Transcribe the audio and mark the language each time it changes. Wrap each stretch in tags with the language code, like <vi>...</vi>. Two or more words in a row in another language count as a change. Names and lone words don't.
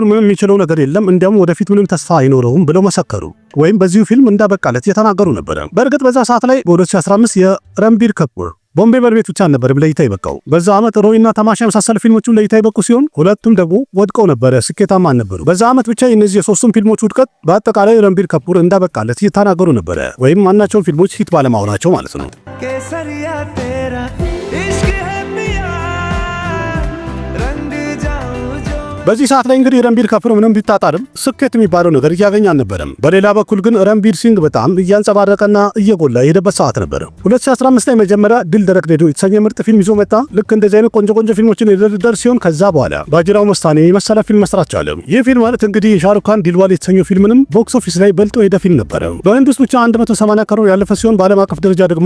<am>ምንም የሚችለው ነገር የለም እንዲያውም ወደፊት ምንም ተስፋ አይኖረውም ብለው መሰከሩ ወይም በዚሁ ፊልም እንዳበቃለት የተናገሩ ነበር። በእርግጥ በዛ ሰዓት ላይ በ2015 የረንቢር ካፑር ቦምቤ ቬልቬት ብቻ ነበር ለእይታ የበቃው። በዛ ዓመት ሮይና ተማሻ የመሳሰሉ ፊልሞችም ለእይታ የበቁ ሲሆን ሁለቱም ደግሞ ወድቀው ነበር፣ ስኬታማ ነበሩ። በዛ ዓመት ብቻ የእነዚህ የሶስቱም ፊልሞች ውድቀት በአጠቃላይ ረንቢር ካፑር እንዳበቃለት እየተናገሩ ነበር፣ ወይም ማናቸውም ፊልሞች ሂት ባለመሆናቸው ማለት ነው።</am> <hi>केसरिया तेरा इश्क है पिया रंग जाऊं जो</hi> <am>በዚህ ሰዓት ላይ እንግዲህ ረንቢር ካፑር ምንም ቢጣጣርም ስኬት የሚባለው ነገር እያገኘ አልነበረም። በሌላ በኩል ግን ረንቢር ሲንግ በጣም እያንጸባረቀና እየጎላ የሄደበት ሰዓት ነበር። 2015 ላይ መጀመሪያ ድል ደረቅ ዴዶ የተሰኘ ምርጥ ፊልም ይዞ መጣ። ልክ እንደዚህ አይነት ቆንጆ ፊልሞችን የደረደር ሲሆን ከዛ በኋላ ባጅራው መስታኔ የመሰለ ፊልም መስራት ቻለ። ይህ ፊልም ማለት እንግዲህ የሻሩክ ካን ዲልዋሌ የተሰኘው ፊልምንም</am> <en>box office</en> <am>ላይ በልጦ የሄደ ፊልም ነበር። በህንድ ውስጥ ብቻ 180 ከሮር ያለፈ ሲሆን በዓለም አቀፍ ደረጃ ደግሞ</am>